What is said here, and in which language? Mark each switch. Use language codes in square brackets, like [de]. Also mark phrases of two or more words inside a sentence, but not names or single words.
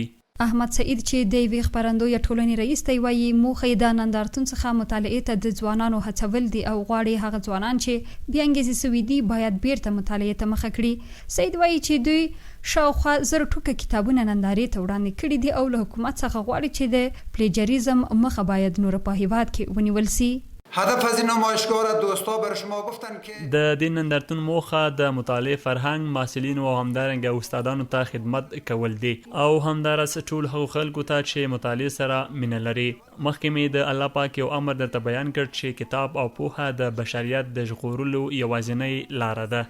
[ps] احمد سعید چې د یوې خپرندویه ټولنې رئیس دی وایي موخه یې د نندارتون څخه مطالعې ته د ځوانانو هڅول دي او غواړي هغه ځوانان چې بې انګیزې سوي دي باید بیرته مطالعې ته مخه کړي. سعید وایي چې دوی شاوخوا 1000 ټوکه کتابونه نندارې ته وړاندې کړي دي او له حکومت څخه غواړي چې د پلیجریزم مخه باید نور په هیواد کې ونیول سي. [fa] هدف از این نمایشگاه را دوستا بر شما گفتن که [ps] د دې نندارتون موخه د مطالعې فرهنګ، محصلینو او همدارنګه استادانو ته خدمت کول دي او همداراز ټول هغو خلکو ته چې مطالعې سره مینه لري. مخکې مې د الله پاک یو امر درته بیان کړ چې کتاب او پوهه د بشریت د ژغورلو یوازینۍ لاره ده.